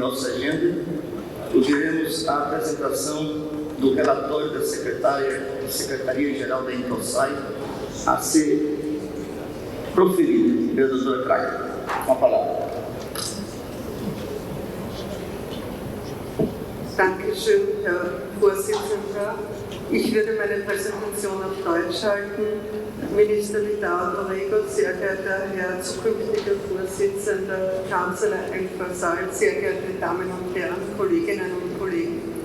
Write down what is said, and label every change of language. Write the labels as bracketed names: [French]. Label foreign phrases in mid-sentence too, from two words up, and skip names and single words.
[Portuguese] nossa agenda, ouviremos a apresentação do relatório da Secretaria-Geral da Intosai a ser proferido pela doutora Kraken. Com a palavra. [German] Dankeschön, Herr Vorsitzender. Ich würde meine Präsentation auf Deutsch halten. Minister Vidal Orrego, sehr geehrter Herr zukünftiger Vorsitzender, Kanzler Enfer-Salz, sehr geehrte Damen und Herren, Kolleginnen und Kollegen.